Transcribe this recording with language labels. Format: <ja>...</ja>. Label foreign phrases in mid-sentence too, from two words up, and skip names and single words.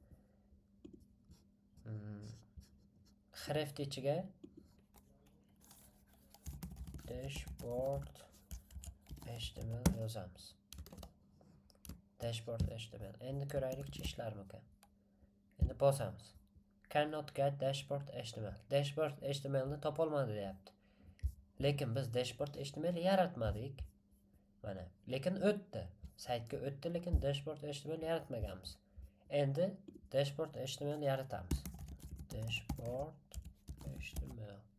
<uz>Href ichiga</uz> <en>dashboard HTML</en> <uz>yozamiz.</uz> <en>Dashboard HTML.</en> <uz>Endi ko'raylikchi ishlarmikan. Endi bosamiz.</uz> <en>Cannot get dashboard HTML. Dashboard HTML</en> <uz>ni topolmadi deyapti. Lekin biz</uz> <en>dashboard HTML</en> <uz>yaratmadik. Mana, lekin o'tdi. Saytga o'tdi, lekin</uz> <en>dashboard HTML</en> <uz>yaratmaganmiz. Endi</uz> <en>dashboard HTML</en> <uz>yaratamiz.</uz> <en>Dashboard HTML.</en>